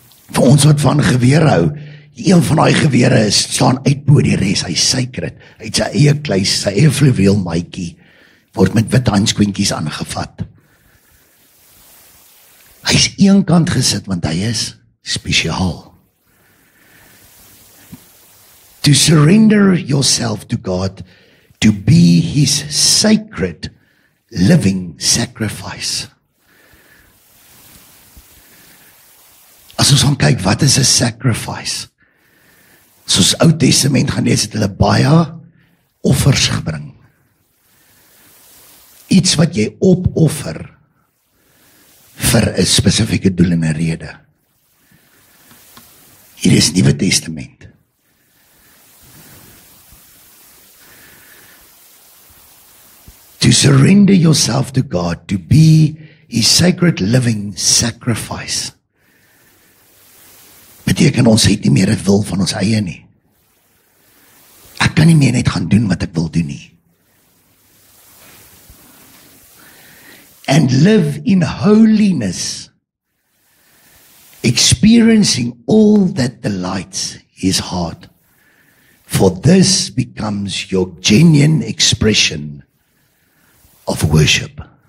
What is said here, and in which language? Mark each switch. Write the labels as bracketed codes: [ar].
[af] Vir ons wat van geweer hou, een van daai gewere staan uit bo die res, hy sacred, hy het sy eie kluis, sy eie fluweel maatjie, word met wit handskoentjies aangevat. Hy is eenkant gesit, want hy is spesiaal. [en] To surrender yourself to God, to be His sacred, living sacrifice. [af] As ons gaan kyk, wat is 'n sacrifice? Soos Ou Testament gaan lees, het hulle baie offers gebring. Iets wat jy opoffer vir 'n spesifieke doel en 'n rede. Hier is Nuwe Testament. [en] To surrender yourself to God, to be His sacred living sacrifice. [af] Beteken ons het nie meer 'n wil van ons eie nie. Ek kan nie meer net gaan doen wat ek wil doen nie. [en] And live in holiness, experiencing all that delights His heart. For this becomes your genuine expression of worship.